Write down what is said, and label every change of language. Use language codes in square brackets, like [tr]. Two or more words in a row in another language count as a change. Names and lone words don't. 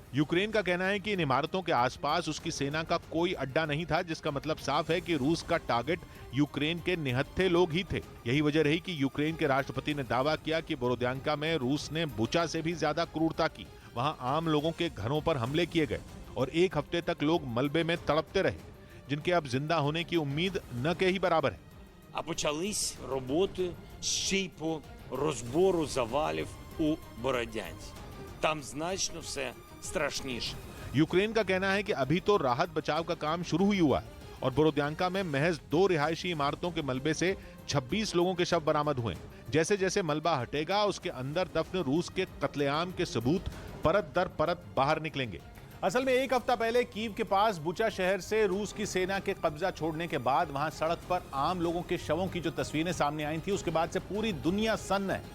[hi] यूक्रेन का कहना है कि इन इमारतों के आसपास उसकी सेना का कोई अड्डा नहीं था, जिसका मतलब साफ है कि रूस का टारगेट यूक्रेन के निहत्थे लोग ही थे। यही वजह रही कि यूक्रेन के राष्ट्रपति ने दावा किया कि बोरोदियांका में रूस ने बुचा से भी ज्यादा क्रूरता की। वहां आम लोगों के घरों पर हमले किए गए और 1 हफ्ते तक लोग मलबे में तड़पते रहे, जिनके अब जिंदा होने की उम्मीद न के ही बराबर है। [uk] А почались роботи ще й по розбору завалів у Бородянці. Там значно все страшніше. [hi] यूक्रेन का कहना है कि अभी तो राहत बचाव का काम शुरू ही हुआ है और बोरोदियांका में महज 2 रिहायशी इमारतों के मलबे से 26 लोगों के शव बरामद हुए। जैसे जैसे मलबा हटेगा उसके अंदर दफन रूस के कत्लेआम के सबूत परत दर परत बाहर निकलेंगे। असल में 1 हफ्ता पहले कीव के पास बुचा शहर से रूस की सेना के कब्जा छोड़ने के बाद वहां सड़क पर आम लोगों के शवों की जो तस्वीरें सामने आई थी, उसके बाद से पूरी दुनिया सन्न है।